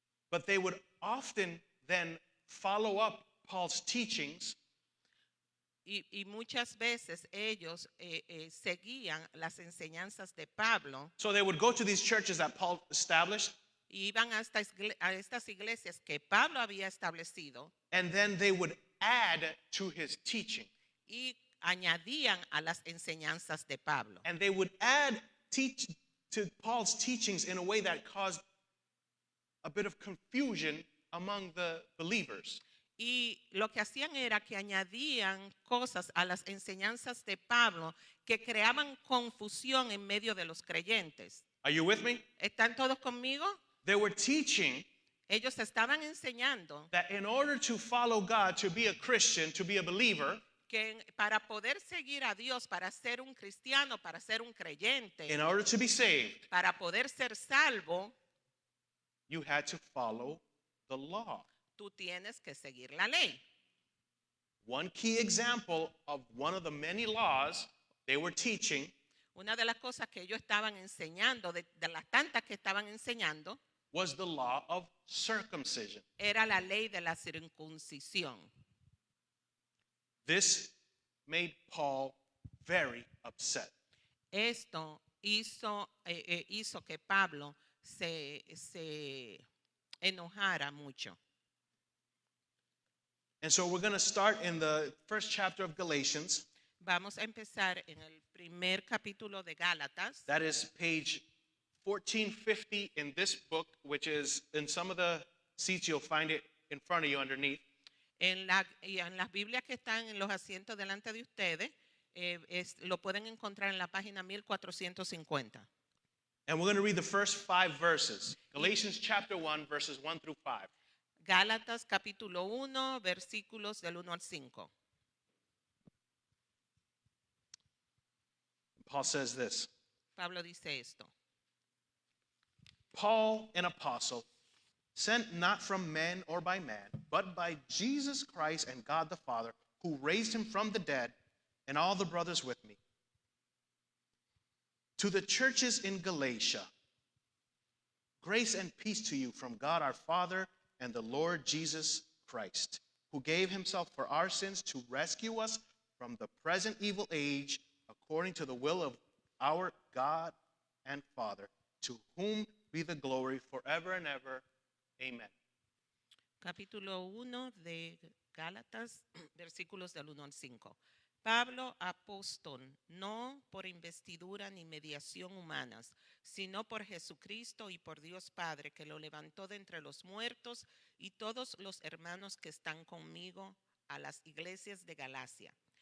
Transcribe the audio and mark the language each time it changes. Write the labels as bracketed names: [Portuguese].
[English] but they would often then follow up Paul's teachings [Spanish] y muchas veces ellos seguían las enseñanzas de Pablo [English] So they would go to these churches that Paul established, [Spanish] y iban a estas iglesias que Pablo había establecido [English] and then they would add to his teaching. [Spanish] y añadían a las enseñanzas de Pablo. [English] And they would add to Paul's teachings in a way that caused a bit of confusion among the believers. [Spanish] Y lo que hacían era que añadían cosas a las enseñanzas de Pablo que creaban confusión en medio de los creyentes. [English] Are you with me? [Spanish] ¿Están todos conmigo? [English] They were teaching [Spanish] Ellos estaban enseñando [English] that in order to follow God, to be a Christian, to be a believer, [Spanish] que para poder seguir a Dios, para ser un cristiano, para ser un creyente, [English] in order to be saved, [Spanish] para poder ser salvo, [English] you had to follow the law. [Spanish] tú tienes que seguir la ley. [English] One key example of one of the many laws they were teaching [Spanish] Una de las cosas que ellos estaban enseñando, de las tantas que estaban enseñando, [English] was the law of circumcision. [Spanish] era la ley de la circuncisión. [English] This made Paul very upset. [Spanish] Esto hizo que Pablo se enojara mucho. [English] And so we're going to start in the first chapter of Galatians. [Spanish] Vamos a empezar en el primer capítulo de Gálatas. [English] That is page 1450 in this book, which is in some of the seats you'll find it in front of you underneath. [Spanish] En las Biblias que están en los asientos delante de ustedes, lo pueden encontrar en la página 1450. [English] And we're going to read the first 5 verses. Galatians chapter 1, verses 1 through 5. [Spanish] Gálatas capítulo 1, versículos del 1 al 5. [English] Paul says this: [Spanish] Pablo dice esto. [English] Paul, an apostle, sent not from men or by man, but by Jesus Christ and God the Father, who raised him from the dead, and all the brothers with me. To the churches in Galatia, grace and peace to you from God our Father and the Lord Jesus Christ, who gave himself for our sins to rescue us from the present evil age, according to the will of our God and Father, to whom be the glory forever and ever. Amen. [Spanish] Capítulo 1 de Gálatas, versículos del 1 al 5. Pablo, apóstol, no por investidura ni mediación humanas, sino por Jesucristo y por Dios Padre, que lo levantó de entre los muertos, y todos los hermanos que están conmigo a las iglesias de Galacia.